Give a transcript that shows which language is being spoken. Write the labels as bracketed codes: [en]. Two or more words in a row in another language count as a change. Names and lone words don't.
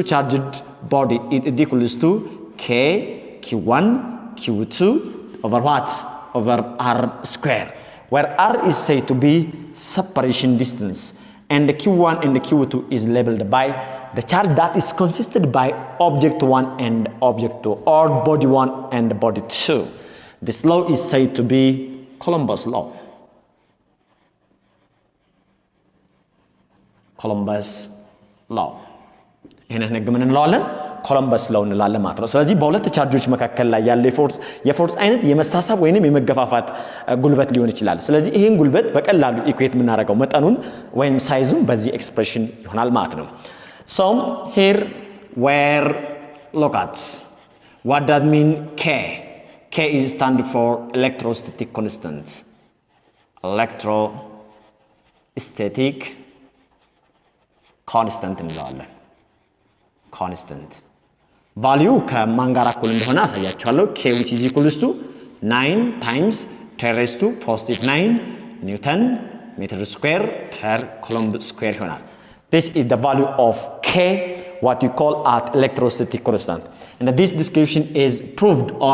[en] charged body is equals to Q1 Q2 over what over R square where R is said to be separation distance and the Q1 and the Q2 is labeled by the charge that is consisted by object 1 and object 2 or body 1 and body 2 this law is said to be Columbus law [am] ይሄንን ህግ ምን እንለዋለን ኮሎምበስ ላው እንላለን ማለት ነው ስለዚህ በሁለት ቻርጆች መካከል ላይ ያለ የፎርስ አይነት የመሳሳብ ወይንም የመገፋፋት ጉልበት ሊሆን ይችላል ስለዚህ ይሄን ጉልበት በቀላሉ ኢኩዌት የምናደርገው መጠኑን ወይም ሳይዙን በዚህ ኤክስፕሬሽን ይሆናል ማለት ነው [en] so here where look at what that mean k is stand for electrostatic constant electrostatic constant እንለዋለን constant value [am] ከማን ጋር እኩል እንደሆነ አሳያችኋለሁ [en] k which is equals to 9 times 10 raised to positive 9 newton meter square per coulomb square ይሆናል this is the value of k what you call at electrostatic constant and this description is proved or